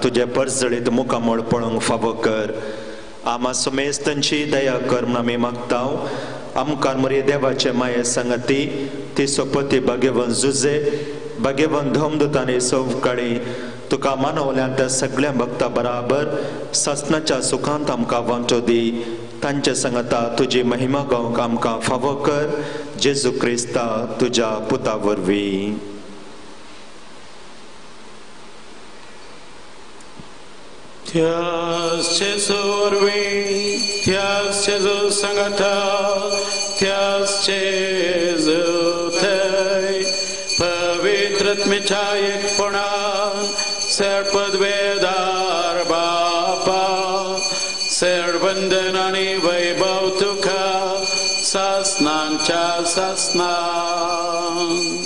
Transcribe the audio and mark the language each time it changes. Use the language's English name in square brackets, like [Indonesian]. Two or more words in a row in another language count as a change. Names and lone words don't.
[Konkani] तुजे परजळीत मुखामोळ पळोवंक फावो कर आमा समेस्तांची दया कर म्हूण आमी मागता आमकां मरे देवाचे माये संगती ती सोपती भगवन जुजे भगवन धोमदूत आनी सवकाळी तुका मानवल्या त्या सगळ्या भक्तां बराबर ससनाच्या सुखांत आमकां वांटो दी तांचे संगता तुजी महिमा गावंक आमकां फावो कर जेजू क्रिस्ता तुज्या पुता वरवीं Thias Jesu orvi, Thias Jesu sangata, Thias Jesu thai, Pavitratmecha ekpona, Serpad Vedar Bapa, Servandanani Vaibhav Tukha, Sasnan Cha Sasnan.